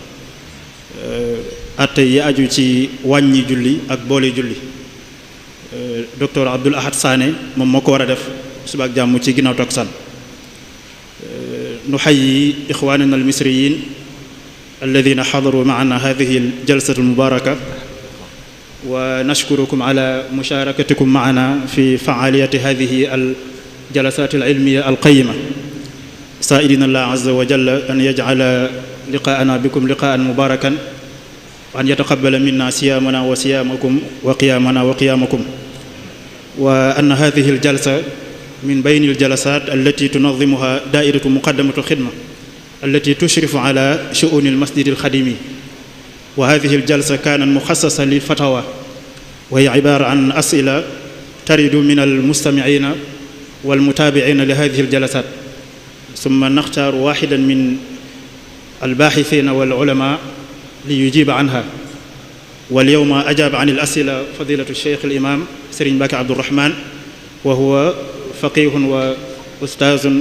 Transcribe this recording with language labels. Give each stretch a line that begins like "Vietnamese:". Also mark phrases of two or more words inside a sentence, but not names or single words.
Wolof: atte yi aju ci wàññi julli ak boole julli docteur Abdoul Ahad Sané moom moo ko war a def suba ak jàmm ci ginnaaw takkusaan
Arabic: نحيي إخواننا المصريين الذين حضروا معنا هذه الجلسة المباركة ونشكركم على مشاركتكم معنا في فعاليات هذه الجلسات ال العلمية القائمة سائلين الله عز وجل أن يجعل لقاءنا بكم لقاء مباركا وأن يتقبل منا صيامنا وصيامكم وقيامنا وقيامكم وأن هذه الجلسة من بين الجلسات التي تنظمها دائرة مقدمة الخدمة التي تشرف على شؤون المسجد الخديم وهذه الجلسة كانت مخصصة للفتاوى وهي عبارة عن أسئلة ترد من ال المستمعين والمتابعين لهذه الجلسات ثم نختار واحدا من الباحثين والعلماء ليجيب عنها واليوم أجاب عن الأسئلة فضيلة الشيخ الإمام Serigne Mbacké Abdourahmane وهو فقيه وأستاذ